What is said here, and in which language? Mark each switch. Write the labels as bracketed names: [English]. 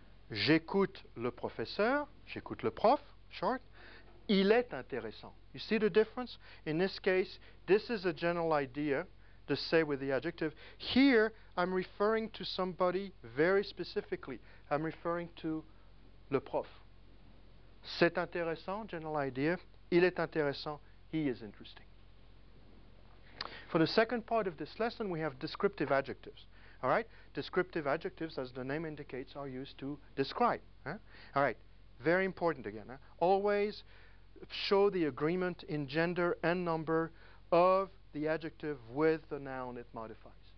[French] J'écoute le professeur, j'écoute le prof, short. Il est intéressant. [English] You see the difference? In this case, this is a general idea, the c'est with the adjective. Here, I'm referring to somebody very specifically. I'm referring to le prof. [French] C'est intéressant, general idea. Il est intéressant, [English] he is interesting. For the second part of this lesson, we have descriptive adjectives. All right? Descriptive adjectives, as the name indicates, are used to describe. All right. Very important again. Always show the agreement in gender and number of the adjective with the noun it modifies.